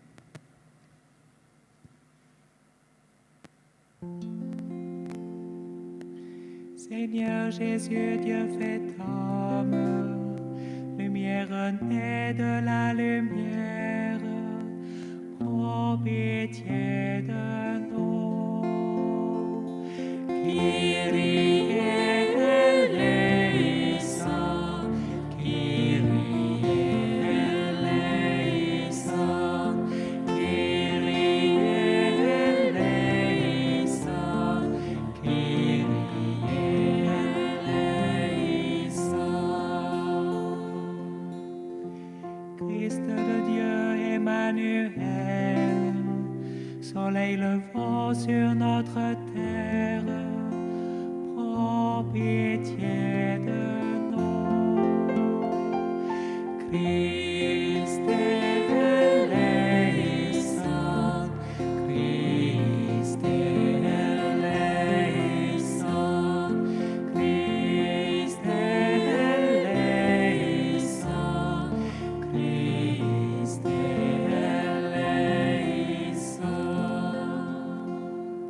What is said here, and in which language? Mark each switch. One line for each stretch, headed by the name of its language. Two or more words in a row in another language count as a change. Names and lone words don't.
French: Seigneur Jésus, Dieu fait homme, lumière née de la lumière, prends pitié de nous.
Greek: Κύριε ἐλέησον, Κύριε ἐλέησον, Κύριε ἐλέησον, Κύριε ἐλέησον.
French: Christ de Dieu, Emmanuel, soleil levant sur notre terre, prends pitié de nous.
Greek: Χριστὲ ἐλέησον, Χριστὲ ἐλέησον, Χριστὲ ἐλέησον, Χριστὲ ἐλέησον.